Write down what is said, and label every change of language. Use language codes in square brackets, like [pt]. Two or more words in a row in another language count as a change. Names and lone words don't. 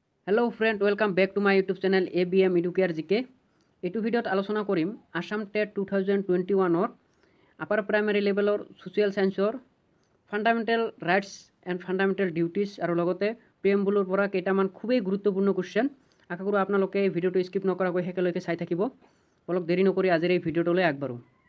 [en] hello friend welcome back to my YouTube channel ABM Educare [as] जिके এইটো ভিডিঅ'ত আলোচনা কৰিম আসাম টেট 2021 [en] upper primary [as] লেভেলৰ [en] social science's fundamental rights and fundamental duties [as] আৰু লগতে প্ৰিএম্বুলৰ পৰা কেইটামান খুবেই গুৰুত্বপূৰ্ণ কুৱেশ্যন আশা কৰোঁ আপোনালোকে এই ভিডিঅ'টো স্কিপ নকৰাকৈ শেষলৈকে চাই থাকিব অলপ দেৰি নকৰি আজিৰ এই ভিডিঅ'টোলৈ আগবাঢ়ো